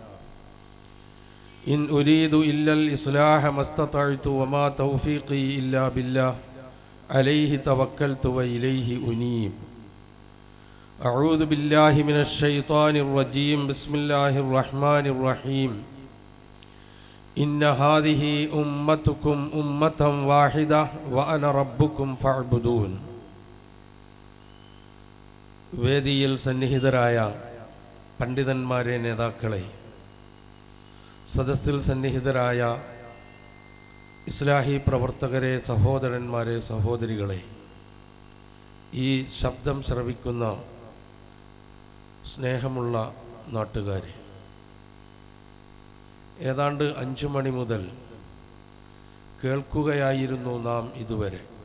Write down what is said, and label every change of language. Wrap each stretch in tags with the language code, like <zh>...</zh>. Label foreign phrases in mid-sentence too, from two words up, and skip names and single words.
<ar>إن أريد إلا الإصلاح ما استطعت وما توفيقي إلا بالله عليه توكلت وإليه أنيب. أعوذ بالله من الشيطان الرجيم. بسم الله الرحمن الرحيم. إن هذه أمتكم أمة واحدة وأنا ربكم فاعبدون.</ar> <ml>വേദിയിൽ സന്നിഹിതരായ പണ്ഡിതന്മാരെ, നേതാക്കളെ, സദസ്സിൽ സന്നിഹിതരായ ഇസ്ലാഹി പ്രവർത്തകരെ, സഹോദരന്മാരെ, സഹോദരികളെ, ഈ ശബ്ദം ശ്രവിക്കുന്ന സ്നേഹമുള്ള നാട്ടുകാരെ, ഏതാണ്ട് 5 മണി മുതൽ കേൾക്കുകയായിരുന്നു നാം ഇതുവരെ.</ml>